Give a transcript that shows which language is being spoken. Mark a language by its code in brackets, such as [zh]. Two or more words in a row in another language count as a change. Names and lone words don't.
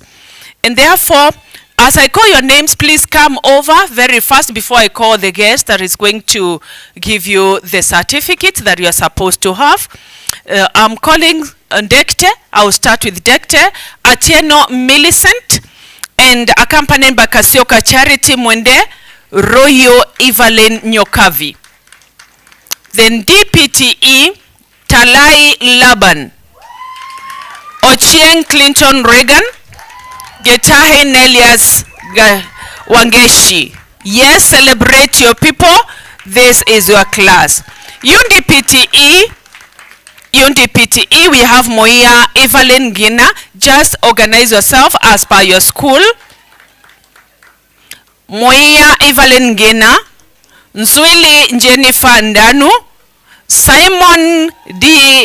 [en] And therefore, as I call your names, please come over very fast before I call the guest that is going to give you the certificate that you are supposed to have. I'm calling Dekte. I'll start with Dekte. Atieno Millicent, and accompanied by Kasioka Charity Mwende, Royo Evelyn Nyokavi. Then DPTE, Talai Laban, Ochieng Clinton Reagan, Getahe Nelias Wangeshi. Yes, celebrate your people. This is your class. UNDPTE, we have Moia Evelyn Gina. Just organize yourself as per your school. Moya Evelyn Gena, Nzuili Jennifer Ndanu, Simon D.